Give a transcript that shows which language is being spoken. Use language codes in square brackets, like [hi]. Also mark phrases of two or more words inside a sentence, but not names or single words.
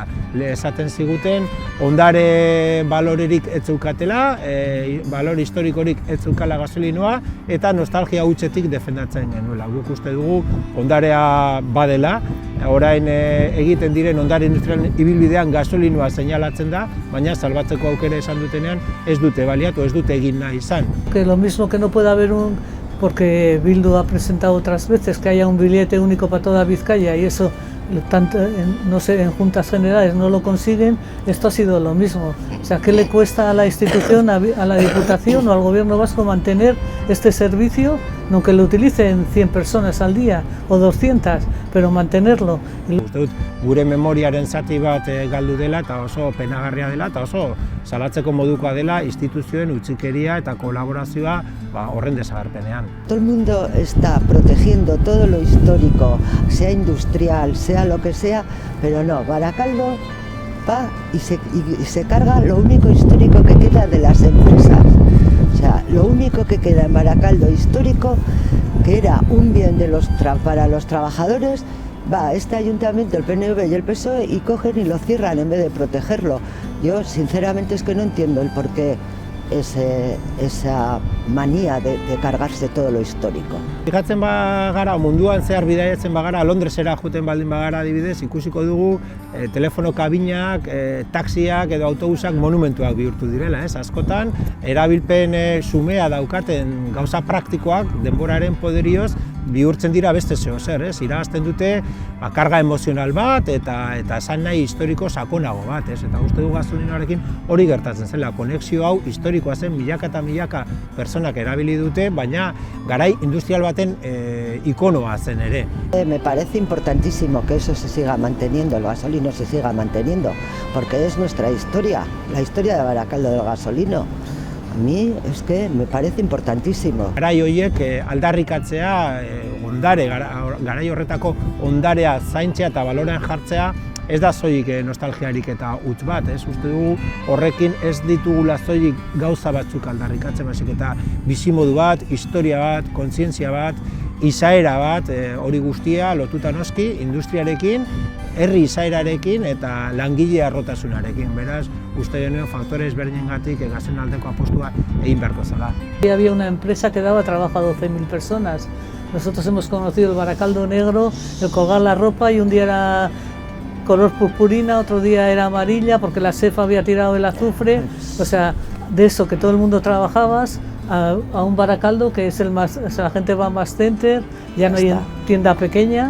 [eu] Esaten ziguten ondare balorerik ez zeukatela, balore historikorik ez zeukala gasolinoa, eta nostalgia hutsetik defendatzen genuela. Guk uste dugu ondarea badela, orain egiten diren ondare industrialen ibilbidean gasolinoa seinalatzen da, baina salbatzeko aukera esan dutenean ez dute baliatu, ez dute egin nahi izan. [es] Que lo mismo que no puede haber porque Bildu ha presentado otras veces que haya un billete único para toda Vizcaya y eso tanto no sé, en juntas generales no lo consiguen, esto ha sido lo mismo. O sea, ¿qué le cuesta a la institución, a la Diputación o al Gobierno vasco mantener este servicio, aunque lo utilicen 100 personas al día o 200, pero mantenerlo? [eu] Uste dut, gure memoriaren zati bat galdu dela eta oso penagarria dela eta oso salatzeko modukoa dela instituzioen utzikeria eta kolaborazioa horren desagerpenean. [es] Todo el mundo está protegiendo todo lo histórico, sea industrial, sea lo que sea, pero no, Baracaldo va y se carga lo único histórico que queda de las empresas. O sea, lo único que queda en Baracaldo histórico, que era un bien para los trabajadores, va este ayuntamiento, el PNV y el PSOE y cogen y lo cierran en vez de protegerlo. Yo sinceramente es que no entiendo el porqué esa manía de cargarse todo lo histórico. [eu] Fijatzen bagara, munduan zehar bidaiatzen bagara, Londresera joeten baldin bagara adibidez, ikusiko dugu telefono kabinak, taxiak edo autobusak monumentuak bihurtu direla, ez? Askotan, erabilpen xumea daukaten gauza praktikoak denboraren poderioz bihurtzen dira beste zeozer, ez? Irabazten dute karga emozional bat eta esan nahi historiko sakonago bat, ez? Eta uste du gasolinoarekin hori gertatzen zela, konexio hau historikoa zen, milaka eta milaka personak erabili dute, baina garai industrial baten ikonoa zen ere. [es] Me parece importantísimo que eso se siga manteniendo, el gasolino se siga manteniendo, porque es nuestra historia, la historia de Baracaldo del gasolino. A mí es que me parece importantísimo. [eu] Garai horiek aldarrikatzea, garai horretako ondarea zaintzea eta balorean jartzea, ez da soilik nostalgiarik eta huts bat, ez? Uste dugu horrekin ez ditugula soilik gauza batzuk aldarrikatzen, baizik eta bizimodu bat, historia bat, kontzientzia bat, izaera bat, hori guztia lotuta noski industriarekin, herri izaerarekin eta langile harrotasunarekin. Beraz, uste genuen faktore ezberdinengatik gasolina aldeko apostua egin beharko zela. [es] Había una empresa que daba trabajo a 12.000 personas. Nosotros hemos conocido el Baracaldo negro, el colgar la ropa y un día era color purpurina, otro día era amarilla porque la SEF había tirado el azufre. O sea, de eso que todo el mundo trabajabas a un Baracaldo que es el más, o sea, la gente va a más center, ya no hay tienda pequeña.